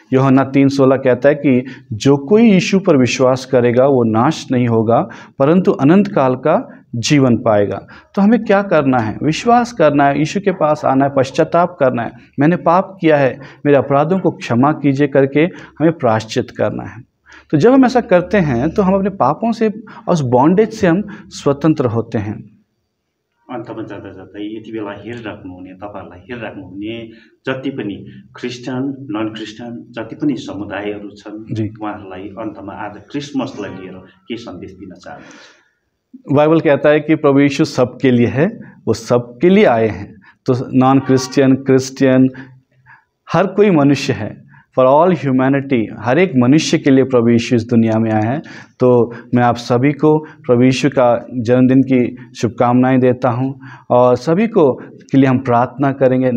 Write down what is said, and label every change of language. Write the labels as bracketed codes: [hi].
[hi] यूहन्ना 3:16 कहता है कि जो कोई यीशु पर विश्वास करेगा वो नाश नहीं होगा परंतु अनंत काल का जीवन पाएगा। तो हमें क्या करना है? विश्वास करना है, यीशु के पास आना है, पश्चाताप करना है, मैंने पाप किया है, मेरे अपराधों को क्षमा कीजिए करके हमें प्रायश्चित करना है। तो जब हम ऐसा करते हैं तो हम अपने पापों से और उस बॉन्डेज से हम स्वतंत्र होते हैं। [ne] अन्तमा जाँदा जाँदै यति बेला हेरिराख्नुहुने तपाईँहरूलाई हेरिराख्नुहुने जति पनि क्रिस्चियन नन क्रिस्चियन जति पनि समुदायहरू छन् उहाँहरूलाई अन्तमा आज क्रिसमसलाई लिएर के सन्देश दिन चाहनुहुन्छ? [hi] बाइबल कहता है कि प्रभु यीशु सबके लिए है, वो सबके लिए आए हैं। तो नॉन क्रिश्चियन, क्रिश्चियन, हर कोई मनुष्य है, [en] for all humanity, [hi] हर एक मनुष्य के लिए प्रभु यीशु इस दुनिया में आए हैं। तो मैं आप सभी को प्रभु यीशु का जन्मदिन की शुभकामनाएं देता हूं और सभी को के लिए हम प्रार्थना करेंगे।